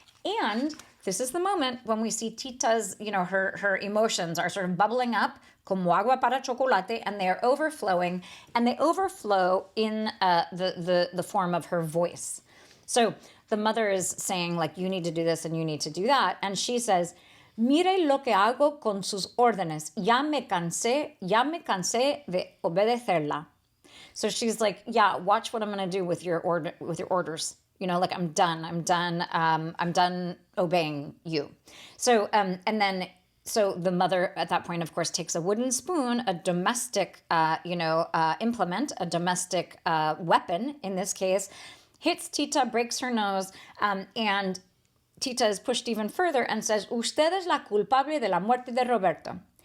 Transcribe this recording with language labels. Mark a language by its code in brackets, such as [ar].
[en] And this is the moment when we see Tita's, her emotions are sort of bubbling up, [es] como agua para chocolate, [en] and they are overflowing, and they overflow in the form of her voice. So the mother is saying, like, you need to do this and you need to do that. And she says, [es] mire lo que hago con sus órdenes. Ya me cansé de obedecerla. [en] So she's like, yeah, watch what I'm going to do with your orders. Like I'm done obeying you. So, so the mother at that point, of course, takes a wooden spoon, a domestic, implement, a domestic weapon in this case, hits Tita, breaks her nose, and Tita is pushed even further and says, [es] usted es la culpable de la muerte de Roberto.